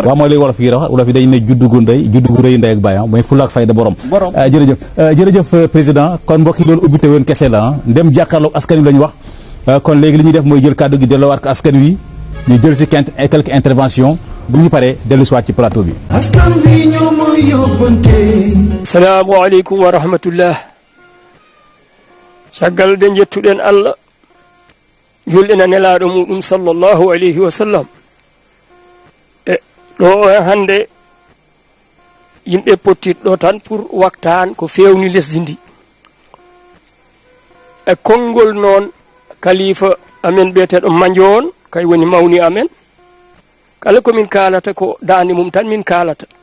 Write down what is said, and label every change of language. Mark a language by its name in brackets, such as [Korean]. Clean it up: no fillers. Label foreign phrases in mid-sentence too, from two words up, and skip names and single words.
[Wolof] waaw mooy léegi wolof yi wax wolof yi dañ ne juddu gu rëy ndey ak baay mooy fulla ak fayda borom jërëjëf président kon mbokk yi loolu ubbite woon kese la ndem jàkkaarloog askan wi la ñu wax kon léegi li ñuy def mooy jël kàddu gi delloowaat ko askan wi ñu jël ci [French] quelques interventions [Wolof] bu ñu paree dellu si waat ci plateau bi. askan wi ñoo mooy yóbbante. [Arabic] salaamaaleykum wa rahmatullah. [Fula] caggal de jettuɗen Allah julɗina nelaaɗo muɗum [Arabic] sallllahu alayhi wa sallam [Fula] ɗo hannde yimɓe pottiɗo tan pour waktan ko fewni lesdi ndi e konngol noon kalifa amen ɓeeteɗo Mandione kay woni mawni amen kala komin kalata ko dande mum tan min kalata